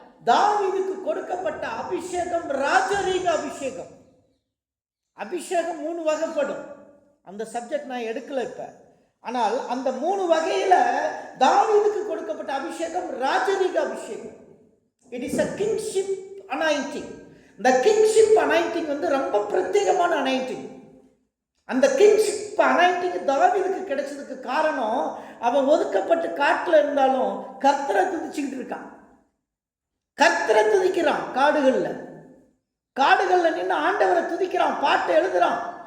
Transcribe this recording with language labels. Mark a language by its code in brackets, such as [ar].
[ta] தாவீதுக்கு கொடுக்கப்பட்ட அபிஷேகம் ராஜரீக அபிஷேகம். அபிஷேகம் 3 வகைப்படும். அந்த சப்ஜெக்ட் நான் எடுக்கல இப்ப. ஆனால் அந்த 3 வகையில தாவீதுக்கு கொடுக்கப்பட்ட அபிஷேகம் ராஜரீக அபிஷேகம். [en] It is a kingship anointing. [ta] இந்த kingship anointing ரொம்ப பிரத்யேகமான anointing. அந்த கிங்ஷிப் அனாயிண்டிங் தாவீதுக்கு கிடைச்சதுக்கு காரணம், அவன் ஒதுக்கப்பட்டு காட்டில் இருந்தாலும் கர்த்தரை துதிச்சுக்கிட்டு இருக்கான். கர்த்தரை துதிக்கிறான். காடுகளில் நின்று ஆண்டவரை துதிக்கிறான், பாட்டு எழுதுறான்.